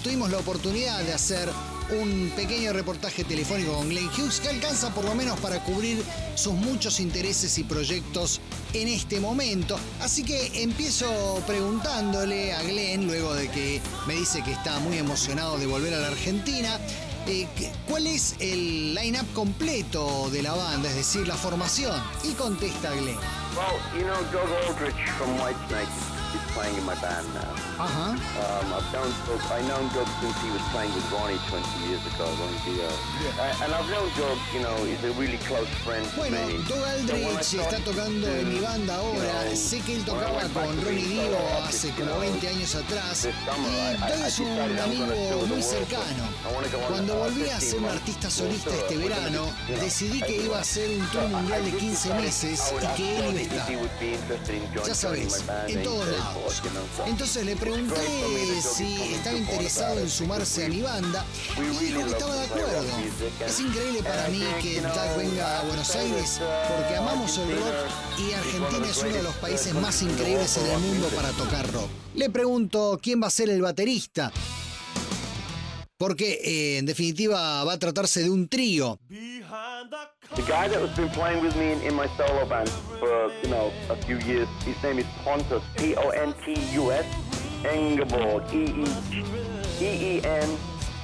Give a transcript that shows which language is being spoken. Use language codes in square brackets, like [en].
[es] Tuvimos la oportunidad de hacer un pequeño reportaje telefónico con Glenn Hughes, que alcanza por lo menos para cubrir sus muchos intereses y proyectos en este momento. Así que empiezo preguntándole a Glenn, luego de que me dice que está muy emocionado de volver a la Argentina, ¿cuál es el line-up completo de la banda, es decir, la formación? Y contesta Glenn. [en] Well, you know, Doug Aldrich from Whitesnake. He's playing in my band now. I've known Doug. I know Doug since he was playing with Ronnie 20 years ago, Ronnie Dio. Yeah. And I've known Doug, you know, he's a really close friend to me. [es] Doug Aldrich está tocando en mi banda ahora. [en] You know, [es] sé que él tocaba con Ronnie Dio hace como 20 años atrás. Doug es un amigo muy cercano. Cuando volví a ser un artista solista este verano, decidí que iba a hacer un tour mundial de 15 meses y que él iba a estar. Ya sabes, en todos lados. Entonces le pregunté si estaba interesado en sumarse a mi banda y dijo que estaba de acuerdo. Es increíble para mí que Doug venga a Buenos Aires porque amamos el rock y Argentina es uno de los países más increíbles en el mundo para tocar rock. Le pregunto quién va a ser el baterista. Porque, en definitiva, va a tratarse de un trío. [en] The guy that has been playing with me in my solo band for, you know, a few years, his name is Pontus, P-O-N-T-U-S, Engeborg, E-E-N.